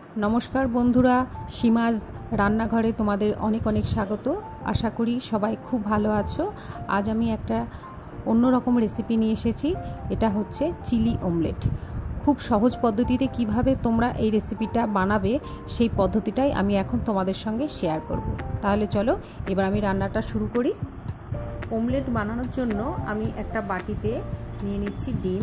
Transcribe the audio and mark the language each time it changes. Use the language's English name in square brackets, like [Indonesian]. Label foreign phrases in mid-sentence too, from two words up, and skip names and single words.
[Bangla] নমস্কার বন্ধুরা সীমাজ রান্নাঘরে তোমাদের অনেক অনেক স্বাগত। আশা করি সবাই খুব ভালো আছো। আজ আমি একটা অন্য রকম রেসিপি নিয়ে এসেছি। এটা হচ্ছে চিলি অমলেট। খুব সহজ পদ্ধতিতে কীভাবে তোমরা এই রেসিপিটা বানাবে সেই পদ্ধতিটাই আমি এখন তোমাদের সঙ্গে শেয়ার করব। তাহলে চলো এবার আমি রান্নাটা শুরু করি। অমলেট বানানোর জন্য আমি একটা বাটিতে নিয়ে নিচ্ছি ডিম।